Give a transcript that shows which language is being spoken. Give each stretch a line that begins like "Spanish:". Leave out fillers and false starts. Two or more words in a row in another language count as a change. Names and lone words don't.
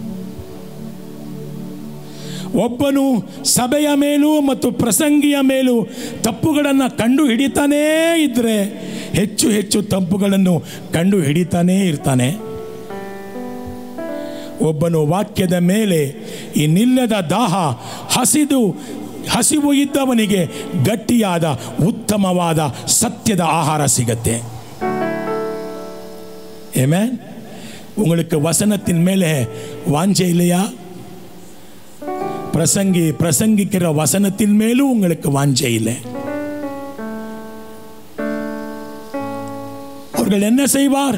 Kannada: ಒಬ್ಬನು ಸಭೆಯ ಮೇಲೂ ಮತ್ತು ಪ್ರಸಂಗಿಯ ಮೇಲೂ ತಪ್ಪುಗಳನ್ನು ಕಂಡು ಹಿಡಿತಾನೇ ಇದ್ದರೆ ಹೆಚ್ಚು ಹೆಚ್ಚು ತಪ್ಪುಗಳನ್ನು ಕಂಡು ಹಿಡಿತಾನೇ ಇರ್ತಾನೆ. ಒಬ್ಬನು ವಾಕ್ಯದ ಮೇಲೆ ಇನ್ನಿಲ್ಲದ ದಾಹ, ಹಸಿವು ಇದ್ದವನಿಗೆ ಗಟ್ಟಿಯಾದ ಉತ್ತಮವಾದ ಸತ್ಯದ ಆಹಾರ ಸಿಗತ್ತೆ.
Tamil: ஆமென். உங்களுக்கு வசனத்தின் மேலே வாஞ்சை இல்லையா? பிரசங்கிக்கிற வசனத்தின் மேலும் உங்களுக்கு வாஞ்சை இல்லை. அவர்கள் என்ன செய்வார்?